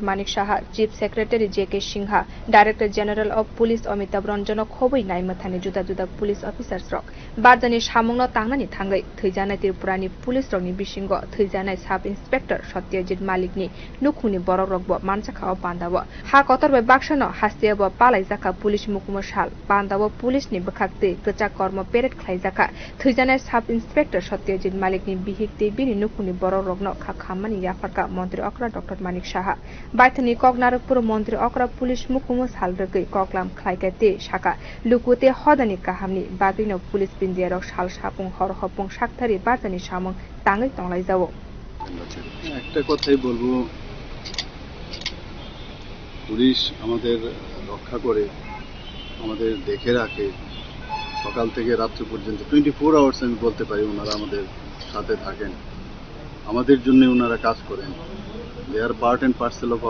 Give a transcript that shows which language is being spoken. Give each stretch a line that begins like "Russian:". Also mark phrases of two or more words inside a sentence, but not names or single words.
Kok Borok: Manik Saha
English: Chief Secretary
Kok Borok: J K Sinha
English: Director General of Police
Kok Borok: Amitabh Ranjano khobui naimthani juda
English: police officers
Kok Borok: rok barjani samungno tangnani thangai thwijanai Tripurani police rokni bisingo thwijanai
English: Sub Inspector
Kok Borok: Satyajit Mallik-ni nukhungni borok rok bo manjakha Pandao ha kotorbai baksano haste bo khwlaijakha police mukhungno sal Pandao police ni bwkhakti kwchak kormo parade khwlaijakha thwijanai
English: Sub Inspector
Kok Borok: Satyajit Mallik-ni bihikti bini nukhungni borok rokno khamani yapharkha montriokra Dr. Manik Saha baithani koknarakpur montriokra police mukhungno salrgui koklam khlaikate saka lukute hodani kahamni bagrino police bindiarok sal sapung hor hopung sakthari barjani samung tangai tonglaijago
Bangla: একটা কথাই বলবো পুলিশ আমাদের রক্ষা করে আমাদের দেখে রাখে সকাল থেকে রাত্রি পর্যন্ত 24 আওয়ার্স আমি বলতে পারি ওনারা আমাদের সাথে থাকেন আমাদের জন্য ওনারা কাজ করেন
English: they are part and parcel of